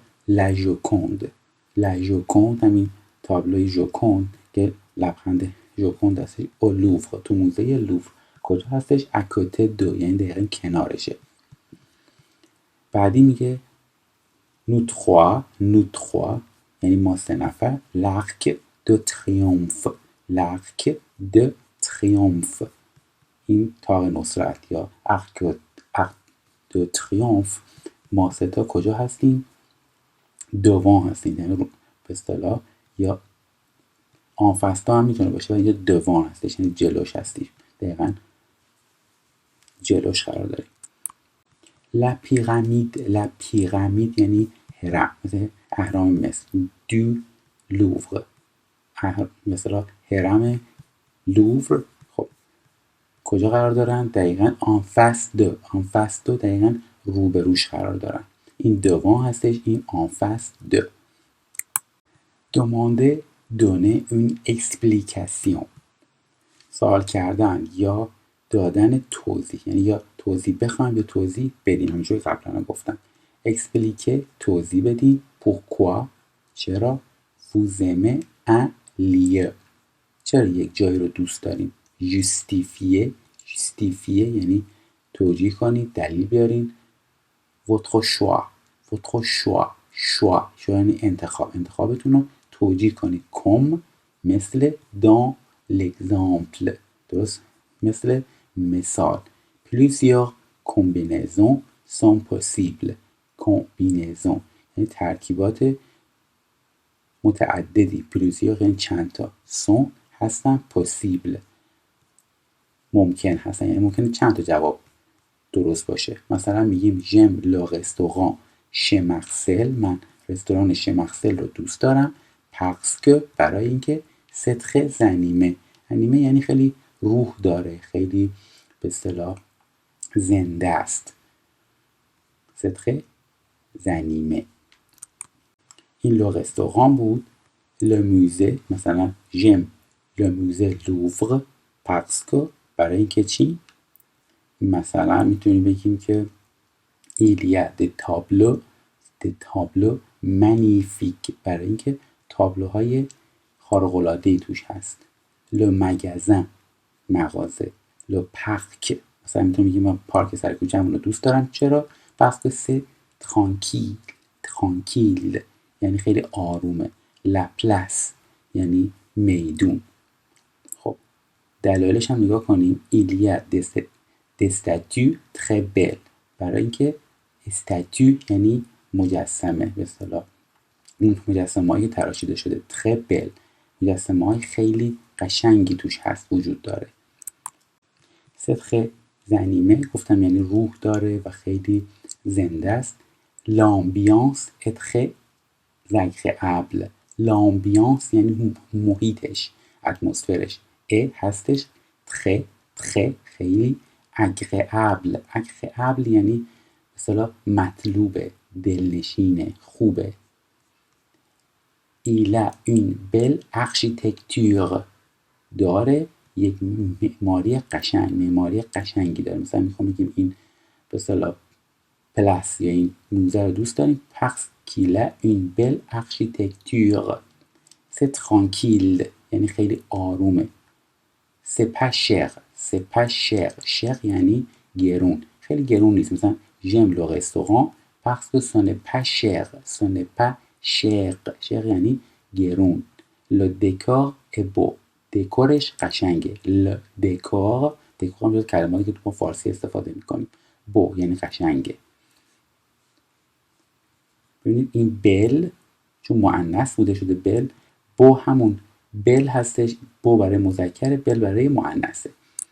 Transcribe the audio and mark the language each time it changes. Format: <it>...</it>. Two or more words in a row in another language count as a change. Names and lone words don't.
<fa>لا ژوکوند همین تابلوی ژوکوند که لبخند ژوکوند هستش.</fa> <fr>au Louvre</fr> <fa>تو موزه لوور کجا هستش؟</fa> <fr>à côté de</fr> <fa>یعنی دقیقا کنارشه. بعدی میگه</fa> <fr>nous trois</fr> <fa>یعنی ما سه نفر.</fa> <fr>l'arc de triomphe</fr> <fa>این تاق نصرت یا</fa> <fr>arc de triomphe.</fr> <fa>ما سه تا کجا هستیم؟ دوان هستیم یعنی به اصطلاح یا آنفستا هم میتونه باشه و اینجا دوان هستش یعنی جلوش هستیم، دقیقا جلوش قرار داریم.</fa> <fr>la pyramide</fr> <fa>یعنی هرم، مثل اهرام مصر.</fa> <fr>du Louvre</fr> <fa>مثلا هرم لوور. خب کجا قرار دارن؟ دقیقاً</fa> <fr>en face de. en face de</fr> <fa>دقیقاً روبروش قرار دارن. این devant هستش، این</fa> <fr>en face de. demander donner une explication.</fr> <fa>سوال کردن یا دادن توضیح، یعنی یا توضیح بخوایم یا توضیح بدیم. همونجوری قبلا گفتم. expliquer توضیح بدیم. pourquoi چرا.</fa> <fr>vous aimez un lieu</fr> <fa>چرا یک جایی رو دوست داریم. justifier یعنی توجیه کنید، دلیل بیارین.</fa> <fr>votre choix</fr> <fa>یعنی انتخابتون رو توجیه کنید. comme مثل</fa> <fr>dans l'exemple</fr> <fa>درست، مثل مثال.</fa> <fr>plusieurs combinaisons sont possibles.</fr> <fa>combinaison یعنی ترکیبات متعددی. plusieurs یعنی چند تا. sont هستن. possible ممکن هستن، یعنی ممکنه چند تا جواب درست باشه. مثلا میگیم</fa> <fr>j'aime le restaurant chez Marcel.</fr> <fa>من رستوران chez Marcel رو دوست دارم.</fa> <fr>parce que</fr> <fa>برای اینکه</fa> <fr>c'est très animé.</fr> <fa>animé یعنی خیلی روح داره، خیلی به اصطلاح زنده است.</fa> <fr>c'est très animé. این le restaurant بود. le musée مثلا j'aime le musée Louvre parce que</fr> <fa>برای اینکه چی؟ مثلا میتونیم بگیم که</fa> <fr>il y a des tableaux magnifiques</fr> <fa>برای اینکه تابلوهای خارق‌العاده‌ای توش هست.</fa> <fr>le magasin</fr> <fa>مغازه.</fa> <fr>le parc</fr> <fa>مثلا میتونیم بگیم من پارک سر کوچه‌مون رو دوست دارم. چرا؟</fa> <fr>parce que c'est tranquille</fr> <fa>یعنی خیلی آرومه.</fa> <fr>la place</fr> <fa>یعنی میدون. خب دلایلش هم نگاه کنیم.</fa> <fr>il y a des statues très belles</fr> <fa>برای اینکه statue یعنی مجسمه، به اصطلاح این مجسمه‌ای که تراشیده شده.</fa> <fr>très belle</fr> <fa>مجسمه‌های خیلی قشنگی توش هست، وجود داره.</fa> <fr>c'est très animé</fr> <fa>گفتم یعنی روح داره و خیلی زنده است.</fa> <fr>l'ambiance est très agréable.</fr> <fa>l'ambiance یعنی محیطش، اتمسفرش. هستش très خیلی agréable یعنی به اصطلاح مطلوبه، دلنشینه، خوبه.</fa> <fr>il a une belle architecture</fr> <fa>داره یک معماری قشنگی داره. مثلا میخوام بگیم این به اصطلاح پلاس یا این موزه رو دوست داریم.</fa> <fr>parce qu'il a une belle architecture. c'est tranquille</fr> <fa>یعنی خیلی آرومه.</fa> <fr>c'est pas cher</fr> <fa>یعنی گرون، خیلی گرون نیست.</fa> <fr>مثلا j'aime le restaurant parce que ce n'est pas cher</fr> <fa>یعنی گرون.</fa> <fr>le décor est beau</fr> <fa>دکورش قشنگه.</fa> <fr>le décor</fr> <fa>هم جز کلماتی که تو فارسی استفاده میکنیم. beau یعنی قشنگه. ببینید این بل چون مؤنث بوده شده بل. بو همون بل هستش. بو برای مذکر، بل برای مؤنثه.</fa>